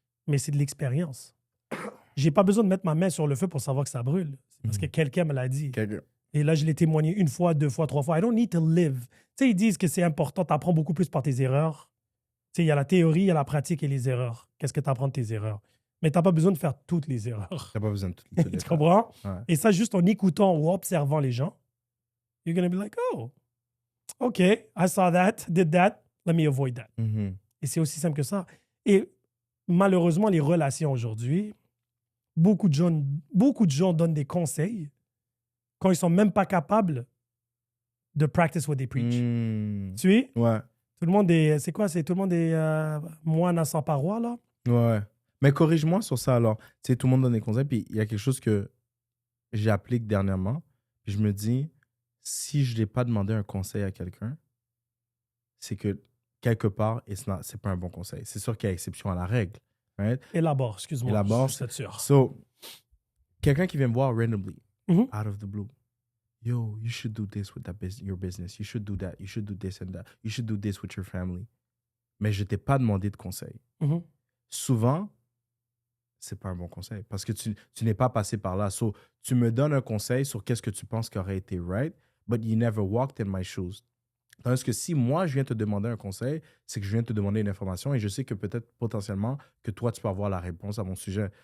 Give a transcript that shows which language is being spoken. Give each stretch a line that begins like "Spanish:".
French: Mais c'est de l'expérience. J'ai pas besoin de mettre ma main sur le feu pour savoir que ça brûle. C'est parce que quelqu'un me l'a dit. Et là, je l'ai témoigné 1 fois, 2 fois, 3 fois. I don't need to live. Tu sais, ils disent que c'est important. Tu apprends beaucoup plus par tes erreurs. Tu sais, il y a la théorie, il y a la pratique et les erreurs. Qu'est-ce que tu apprends de tes erreurs? Mais tu n'as pas besoin de faire toutes les erreurs. Tu n'as pas besoin de toutes les erreurs. Tu comprends? Ouais.
English: Et ça, juste en écoutant ou observant les gens, you're going to be like, oh, OK, I saw that, did that, let me avoid that.
French: Et c'est aussi simple que ça. Et malheureusement, les relations aujourd'hui, beaucoup de gens donnent des conseils quand ils ne sont même pas capables de practice what they preach. Tu sais? Ouais. Tout le monde est... C'est quoi? Tout le monde est moine à 100 parois, là? Ouais. Mais corrige-moi sur ça, alors. Tu sais, tout le monde donne des conseils, puis il y a quelque chose que j'applique dernièrement, puis je me dis, si je n'ai pas demandé un conseil à quelqu'un, c'est que quelque part, c'est pas un bon conseil. C'est sûr qu'il y a exception à la règle.
English: Right?
French: Élabore, excuse-moi. Élabore. C'est sûr.
English: So, quelqu'un qui vient me voir randomly, out of the blue, yo, you should do this with your business. You should do that. You should do this and that. You should do this with your family.
French: Mais je ne t'ai pas demandé de conseil. Souvent, c'est pas un bon conseil parce que tu n'es pas passé par là. So, tu me donnes un conseil sur qu'est-ce que tu penses qui aurait été right, but you never walked in my shoes. Tandis que si moi, je viens te demander un conseil, c'est que je viens te demander une information et je sais que peut-être potentiellement que toi, tu peux avoir la réponse à mon sujet.